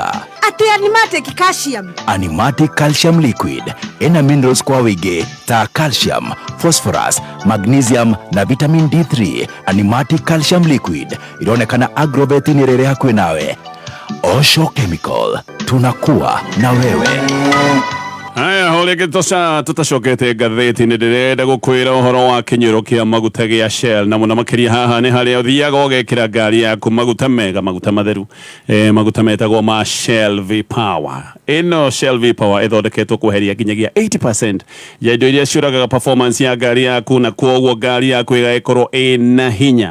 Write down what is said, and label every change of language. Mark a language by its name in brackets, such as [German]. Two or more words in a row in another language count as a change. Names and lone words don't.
[Kikuyu] Ati Animatic Calcium. [Swahili] Animatic Calcium Liquid ina minerals kwa wingi ta calcium, phosphorus, magnesium na vitamin D3. [Kikuyu] Animatic Calcium Liquid ironekana Agrovet-inĩ rĩrĩ hakuhĩ nawe. Osho Chemical, [Swahili] tunakuwa na wewe. [Kikuyu] Haya, holege tutacokete ngathĩti-inĩ ndĩrenda gũkwĩra ũhoro wa kĩnyũrũ kĩa maguta gĩa Shell, na mũno makĩria haha nĩ harĩa ũthiaga ũgekĩra ngari yaku maguta mega, maguta matheru, maguta metagwo ma Shell V-Power. Ĩno Shell V-Power ĩthondeketwo kweheria nginyagia 80% ya indo iria ciũragaga performance ya ngari yaku, na kwoguo ngari yaku ĩgagĩkorwo ĩna hinya.